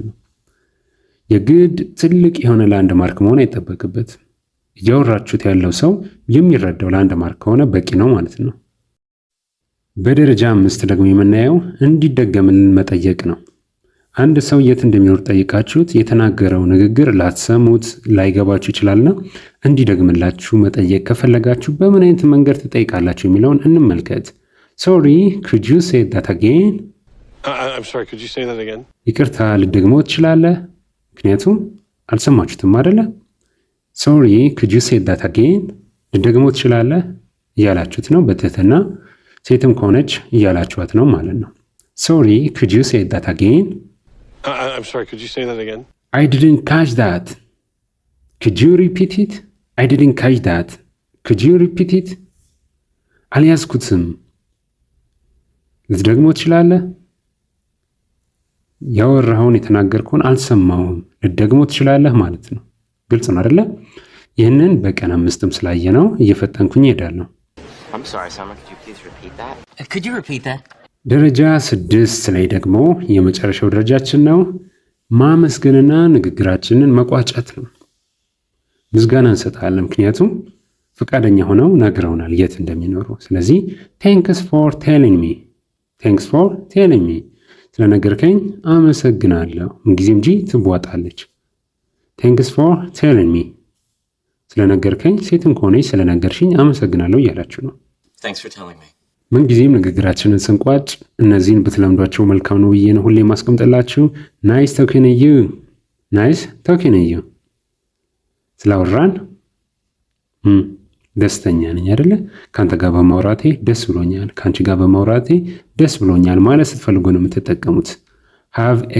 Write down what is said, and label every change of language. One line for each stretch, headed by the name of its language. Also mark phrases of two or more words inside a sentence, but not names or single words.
Amharic: ነው። የግድ ትልቅ የሆነ ላንድ ማርክ መሆን አይጠበቅበት። እያወራችሁት ያለው ሰው የሚረዳው ላንድ ማርክ ከሆነ በቂ ነው ማለት ነው። በደረጃ 5 ደግሞ የምናየው እንዲደገምልን መጠየቅ ነው። አንድ ሰው የት እንደሚኖር ጠይቃችሁት የተናገረው ንግግር ላትሰሙት ላይገባችሁ ይችላልና እንዲደግምላችሁ መጠየቅ ከፈለጋችሁ በምን አይነት መንገድ ትጠይቃላችሁ የሚለውን እንመልከት።
English: Sorry, could you say that again? I'm sorry, could you say that again?
Amharic: ይቅርታ ልትደግመው ትችላለህ? ምክንያቱም አልሰማችሁትም አይደለ?
English: Sorry, could you say that again?
Amharic: ልትደግመው ትችላለህ እያላችሁት ነው በትህትና። ሴትም ከሆነች እያላችኋት ነው ማለት ነው።
English: Sorry, could you say that again? I'm sorry, could you say that again? I didn't catch that. Could you repeat it? I didn't catch that. Could you repeat it?
Amharic: አልያዝኩትም። ልትደግመው ትችላለህ? ያወራኸውን የተናገርከውን አልሰማሁም። ልትደግመው ትችላለህ ማለት ነው። ግልጽ ነው አይደለ? ይህንን በቀን 5ም ስላየ ነው እየፈጠንኩኝ እሄዳለሁ።
English: I'm sorry, Summer. Could you please repeat that? Could you repeat that?
Amharic: ደረጃ 6 ላይ ደግሞ የመጨረሻው ደረጃችን ነው። ማመስገንና ንግግራችንን መቋጨት ነው። ምስጋና እንሰጣለን፣ ምክንያቱም ፈቃደኛ ሆነው ነግረውናል የት እንደሚኖሩ። ስለዚህ
English: Thanks for telling me፣ Thanks for telling me፣
Amharic: ስለነገርከኝ አመሰግናለሁ። ምንጊዜም ጂ ትቧጣለች።
English: Thanks for telling me፣
Amharic: ስለነገርከኝ፣ ሴትም ከሆነች ስለነገርሽኝ አመሰግናለሁ እያላችሁ ነው።
English: Thanks for telling me.
Amharic: ምንጊዜም ንግግራችንን ስንቋጭ እነዚህን ብትለምዷቸው መልካም ነው ብዬ ነው ሁሌ ማስቀምጥላችሁ።
English: Nice talking you፣ Nice talking you።
Amharic: ስላወራን ደስተኛ ነኝ አይደለ? ከአንተ ጋር በማውራቴ ደስ ብሎኛል፣ ከአንቺ ጋር በማውራቴ ደስ ብሎኛል ማለት ስትፈልጉ ነው የምትጠቀሙት።
English: Have a